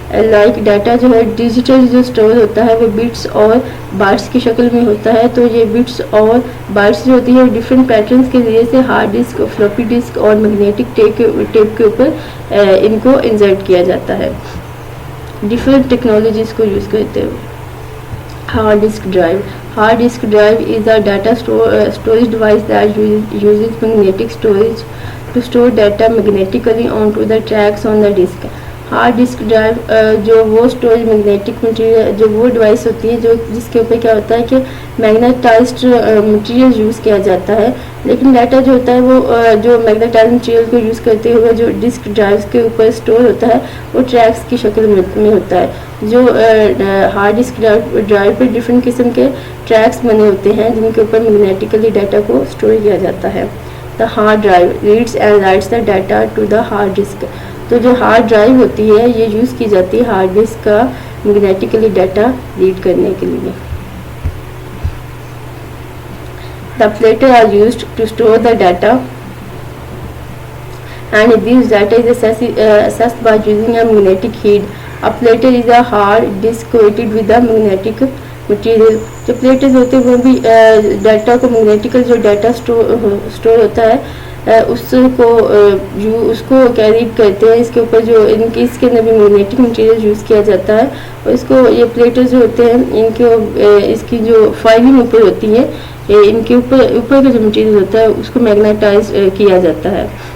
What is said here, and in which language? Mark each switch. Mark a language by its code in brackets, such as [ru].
[hi] Like data जो है digital जो स्टोर होता है वो बिट्स और बाइट्स की शक्ल में होता है। तो ये बिट्स और बाइट्स जो होती है डिफरेंट पैटर्न्स के जरिए से हार्ड डिस्क, फ्लॉपी डिस्क और मैग्नेटिक टेप के ऊपर इनको इंसर्ट किया जाता है डिफरेंट टेक्नोलॉजीज को यूज़ करते हुए। [en] Hard disk drive. Hard disk drive is a data storage device that uses magnetic storage to store data magnetically onto the tracks on the disk. [hi] Hard disk drive जो वो storage magnetic material जो वो device होती है जो जिसके ऊपर क्या होता है कि मैग्नेटाइज्ड मटेरियल यूज़ किया जाता है, लेकिन डाटा जो होता है वो जो मैग्नेटाइज्ड मटेरियल को यूज़ करते हुए जो डिस्क ड्राइव्स के ऊपर स्टोर होता है वो ट्रैक्स की शक्ल में होता है। जो हार्ड डिस्क ड्राइव पर डिफरेंट किस्म के ट्रैक्स बने होते हैं जिनके ऊपर मैग्नेटिकली डाटा को स्टोर किया जाता है। [en] The hard drive reads and writes the data to the hard disk. [hi] तो जो हार्ड ड्राइव होती है ये यूज़ की जाती है हार्ड डिस्क का मैग्नेटिकली डाटा रीड करने के लिए। [en] The platter are used to store the data and this data is assessed by using a magnetic heat. A platter is a hard disk coated with a magnetic material. [hi] जो platters होते हैं वो भी data को magnetical जो data store होता है उसको कैरी करते हैं। इसके ऊपर जो इसके अंदर भी मैग्नेटिक मटेरियल यूज़ किया जाता है और इसको ये प्लेटर्स जो होते हैं इसकी जो फाइलिंग ऊपर होती है इनके ऊपर का जो मटेरियल होता है उसको मैग्नेटाइज किया जाता है।